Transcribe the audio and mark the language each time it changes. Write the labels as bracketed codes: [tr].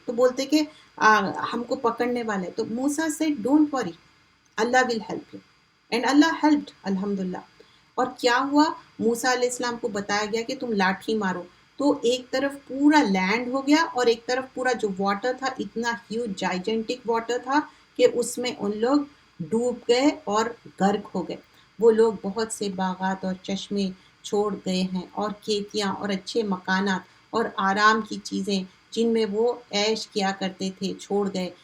[ur] تو بولتے کہ ہم کو پکڑنے والے. [en] تو Musa said don't worry Allah will help you and Allah helped الحمدللہ. [ur] اور کیا ہوا موسیٰ علیہ السلام کو بتایا گیا کہ تم لاٹھی مارو. تو ایک طرف پورا لینڈ ہو گیا اور ایک طرف پورا جو واٹر تھا اتنا [en] huge gigantic [ur] واٹر تھا کہ اس میں ان لوگ ڈوب گئے اور غرق ہو گئے. وہ لوگ بہت سے باغات اور چشمے چھوڑ گئے ہیں اور کھیتیاں اور اچھے مکانات اور آرام کی چیزیں جن میں وہ عیش کیا کرتے تھے چھوڑ گئے.